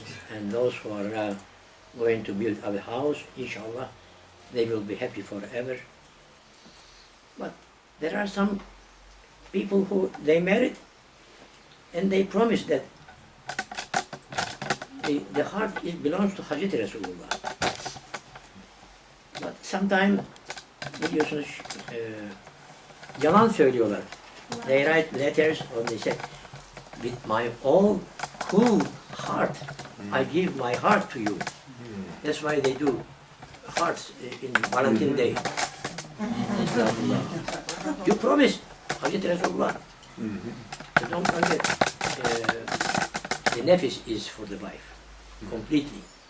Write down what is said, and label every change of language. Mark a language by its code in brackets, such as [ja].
[en] And those who are going to build a house, inshallah, they will be happy forever. But there are some people who they married and they promise that the heart belongs to Hazreti Resulullah. But sometimes [tr] biliyorsunuz yalan söylüyorlar. [en] They write letters or they say, with my all whole heart, I give my heart to you. That's why they do hearts in Valentine's Day. You promised Hazreti Resulullah. So don't forget, the nefis is for the wife, completely.